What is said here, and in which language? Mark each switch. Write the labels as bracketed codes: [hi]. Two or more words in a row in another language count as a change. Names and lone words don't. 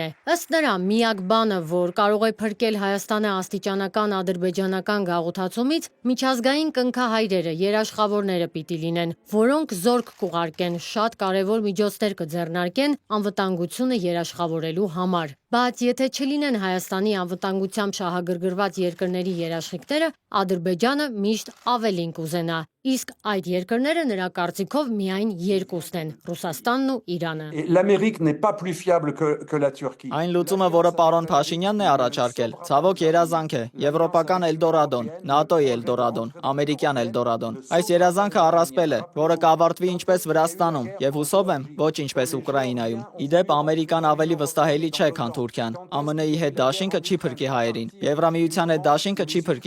[hy] Ըստ նրա, միակ բանը, որ կարող է փրկել Հայաստանը աստիճանական ադրբեջանական գաղութացումից, միջազգային կնքահայրերը, երաշխավորները պիտի լինեն, որոնք զորք կուղարկեն, շատ կարևոր միջոցներ կձեռնարկեն անվտանգությունը երաշխավորելու համար։ Բայց եթե չլինեն Հայաստանի անվտանգությամբ շահագրգռված երկրների երաշխիքները, Ադրբեջանը միշտ ավելին կուզենա, իսկ այդ երկրները նրա կարծիքով միայն երկուսն են՝ Ռուսաստանն ու Իրանը։ [fr] L'Amérique n'est pas plus fiable que la Turquie. [hy] Այն լուծումը, որը պարոն Փաշինյանն է առաջարկել, ցավոք երազանք է, եվրոպական Էլդորադոն, ՆԱՏՕ-ի Էլդորադոն, ամերիկյան Էլդորադոն։ Այս երազանքը առասպել է, որը կավարտվի ինչպես Վրաստանում, եւ հուսով եմ, ոչ ինչպես Ուկրաինայում։ Իդեպ Ամերիկան ավելի վստահելի չէ, քան Թուրքիան։ ԱՄՆ-ի հետ դաշինքը չի փրկի հայերին, Եվրամիության հետ դաշինքը չի փրկի